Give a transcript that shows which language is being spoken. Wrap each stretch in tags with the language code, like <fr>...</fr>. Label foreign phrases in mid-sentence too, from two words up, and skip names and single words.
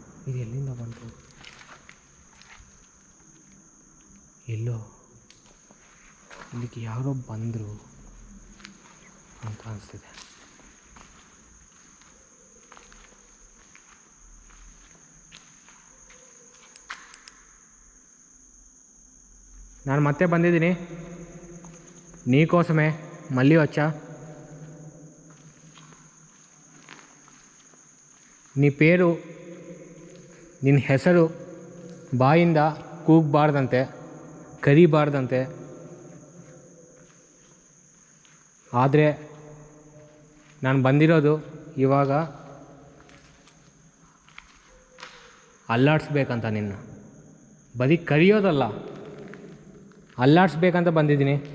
<kn>ಇದು ಎಲ್ಲಿಂದ ಬಂತು? ಎಲ್ಲೋ ಇಲ್ಲಿಗೆ ಯಾರೋ ಬಂದರು ಅಂತ ಅನಿಸ್ತಿದೆ. ನಾನು ಮತ್ತೆ ಬಂದಿದ್ದೀನಿ</kn> <te>నీకోసమే. మళ్ళీ వచ్చా. నీ పేరు,</te> <kn>ನಿನ್ನ ಹೆಸರು ಬಾಯಿಂದ ಕೂಗಬಾರ್ದಂತೆ, ಕರಿಬಾರ್ದಂತೆ. ಆದರೆ ನಾನು ಬಂದಿರೋದು ಇವಾಗ ಅಲ್ಲಾಡಿಸ್ಬೇಕಂತ, ನಿನ್ನ ಬರೀ ಕರಿಯೋದಲ್ಲ, ಅಲ್ಲಾಡಿಸ್ಬೇಕಂತ ಬಂದಿದ್ದೀನಿ.</kn>